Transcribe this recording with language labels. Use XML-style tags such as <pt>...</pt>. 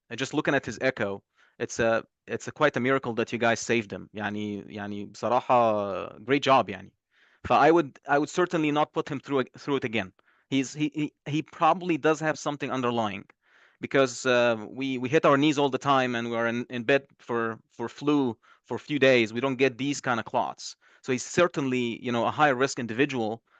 <en>And just looking at his echo, it's a quite a miracle that you guys saved him.</en> <ar>يعني بصراحة</ar> <en>great job</en> <ar>يعني.</ar> <en>I would certainly not put him through it again. He probably does have something underlying, because we hit our knees all the time and we are in bed for flu for a few days. We don't get these kind of clots. So he's certainly, a high risk individual.</en>